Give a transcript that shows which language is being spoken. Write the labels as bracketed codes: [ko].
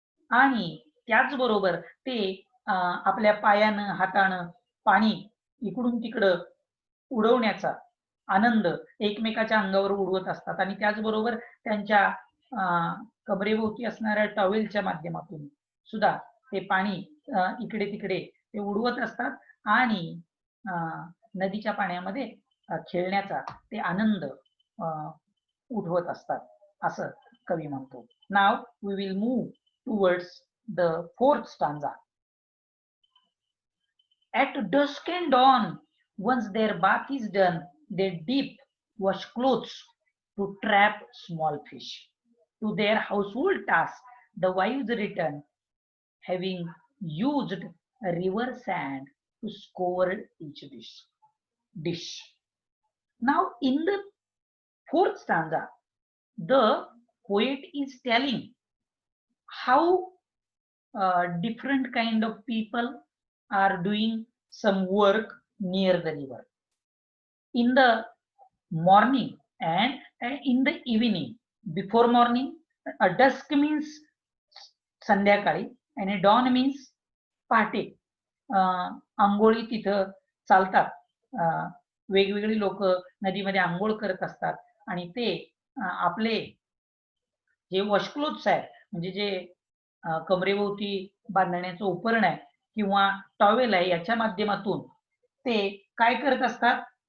[mr] आणि त्याचबरोबर ते आपल्या पायानं हातानं पाणी इकडून तिकडं उडवण्याचा आनंद एकमेकाच्या अंगावर उडवत असतात आणि त्याचबरोबर त्यांच्या कमरेभोवती असणाऱ्या टॉवेलच्या माध्यमातून सुद्धा ते पाणी इकडे तिकडे ते उडवत असतात आणि नदीच्या पाण्यामध्ये खेळण्याचा ते आनंद उठवत असतात असं कवी म्हणतो. [en] Now we will move towards the fourth stanza. At dusk and dawn, once their bath is done, they dip, wash clothes to trap small fish. To their household tasks, the wives return, having used river sand to scour each dish. Now, in the fourth stanza, the poet is telling how different kind of people are doing some work near the river. In the morning and in the evening, before morning, dusk means संध्याकाळी आणि dawn means पहाटे. [mr] आंघोळी तिथं चालतात, वेगवेगळी लोक नदीमध्ये आंघोळ करत असतात आणि ते आपले जे वॉशक्लोथ्स आहेत म्हणजे जे कमरेभोवती बांधण्याचं उपकरण आहे किंवा टॉवेल आहे याच्या माध्यमातून ते काय करत असतात.